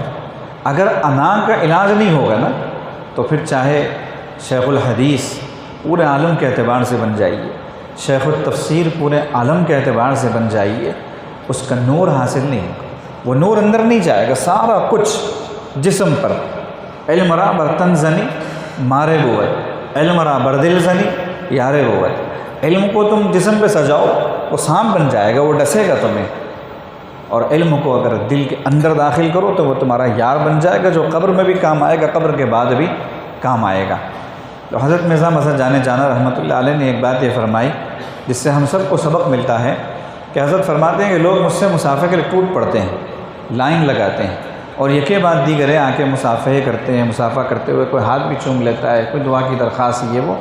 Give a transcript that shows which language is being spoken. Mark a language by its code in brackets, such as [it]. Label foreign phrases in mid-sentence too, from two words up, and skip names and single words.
[ur] اگر انا کا علاج نہیں ہوگا نا تو پھر چاہے شیخ الحدیث پورے عالم کے اعتبار سے بن جائیے، شیخ التفسیر پورے عالم کے اعتبار سے بن جائیے، اس کا نور حاصل نہیں ہوگا، وہ نور اندر نہیں جائے گا۔ سارا کچھ جسم پر، [fa] علم را بر تن زنی مارے بود، علم را بر دل زنی یارے بود۔ [ur] علم کو تم جسم پہ سجاؤ وہ سانپ بن جائے گا، وہ ڈسے گا تمہیں، اور علم کو اگر دل کے اندر داخل کرو تو وہ تمہارا یار بن جائے گا، جو قبر میں بھی کام آئے گا، قبر کے بعد بھی کام آئے گا۔ تو حضرت مرزا مظہر جانا رحمۃ اللہ علیہ نے ایک بات یہ فرمائی جس سے ہم سب کو سبق ملتا ہے کہ حضرت فرماتے ہیں کہ لوگ مجھ سے مصافحہ کے لیے ٹوٹ پڑتے ہیں، لائن لگاتے ہیں، اور یکے بعد دیگرے آ کے مصافحے کرتے ہیں، مصافحہ کرتے ہوئے کوئی ہاتھ بھی چوم لیتا ہے، کوئی دعا کی درخواست، یہ وہ۔